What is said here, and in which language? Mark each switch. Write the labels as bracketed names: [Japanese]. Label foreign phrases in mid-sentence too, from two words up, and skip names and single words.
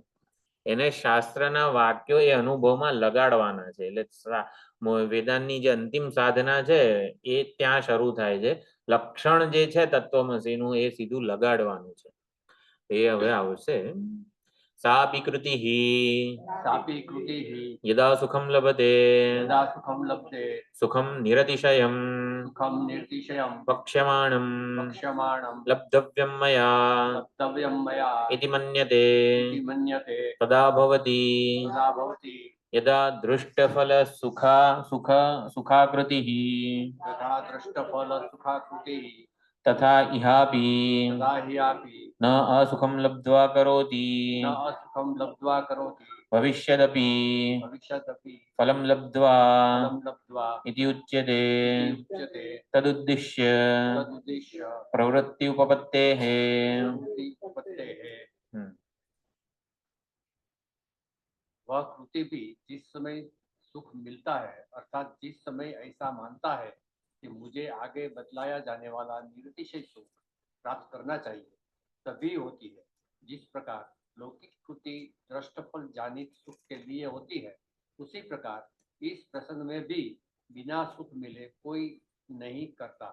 [Gujarati] એને શાસ્ત્રના વાક્યો એ અનુભવમાં લગાડવાના છે. એટલે વેદાંતની જે અંતિમ સાધના છે એ ત્યાં શરૂ થાય છે. લક્ષણ જે છે તત્વમસીનું એ સીધું લગાડવાનું છે. એ હવે આવશે. [Sanskrit] સાપી કૃતિઃ सापि कृतिः યદા સુખમ લભતે यदा सुखं लभते સુખમ નિરતિશયમ सुखं निर्तिशयं વક્ષ્યમાણમ वक्ष्यमाणं લબ્ધવ્યમ મયા लब्धव्यं मया ઇતિ મન્યતે इति मन्यते તદા ભવતિ तदा भवति યદા દૃષ્ટફલ સુખાકૃતિઃ यथा दृष्टफल सुखाकृतिः તથા ઇહાપી तदा ह्यापि ન અસુખમ લબ્ધ્વા કરોતિ न असुखं लब्ध्वा करोति ભવિષ્યદપી भविष्यदपि ફલમ લબ્ધ્વા फलं लब्ध्वा ઇતિ ઉચ્યતે इति उच्यते તદુદ્દિશ્ય तदुद्दिश्य પ્રવૃત્તિ ઉપપત્તેઃ प्रवृत्ति उपपत्तेः [Hindi] वह कृति भी जिस समय सुख मिलता है अर्थात जिस समय ऐसा मानता है कि मुझे आगे बतलाया जाने वाला निरतिशय सुख प्राप्त करना चाहिए तभी होती है। जिस प्रकार लौकिक कृति दृष्टफल जानित सुख के लिए होती है उसी प्रकार इस प्रसंग में भी बिना सुख मिले कोई नहीं करता।